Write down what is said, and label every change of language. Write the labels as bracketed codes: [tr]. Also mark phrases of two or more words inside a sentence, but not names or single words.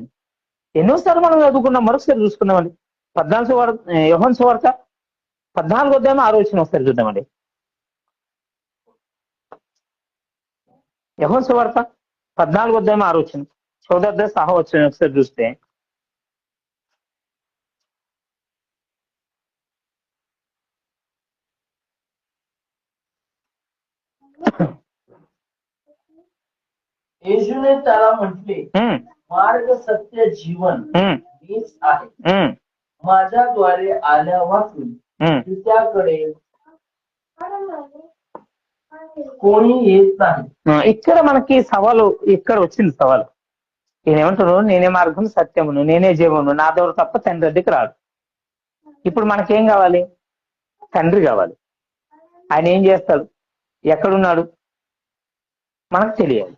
[te] ఎన్నోసార్లు మనం చదువుకున్నాం, మరొకసారి చూసుకున్నామండి. 14 యోహాను సువార్త 14వ అధ్యాయం 6వ వచనం ఒకసారి చూద్దామండి. యోహాను సువార్త 14వ అధ్యాయం 6వ వచనం, చౌదద్ద సహా వచ్చిన ఒకసారి చూస్తే [mr] येशूने त्याला म्हटले, मार्ग सत्य जीवन मीच आहे. माझ्याद्वारे आल्या वाचून त्याकडे कोणी येत नाही. [te] ఇక్కడ మనకి సవాలు, ఇక్కడ వచ్చింది సవాలు. ఈయన ఏమంటున్నాడు, నేనే మార్గం సత్యమును నేనే జీవమును, నా ద్వారా తప్ప తండ్రి దగ్గరికి రాదు. ఇప్పుడు మనకేం కావాలి? తండ్రి కావాలి. ఆయన ఏం చేస్తాడు, ఎక్కడున్నాడు మనకు తెలియాలి.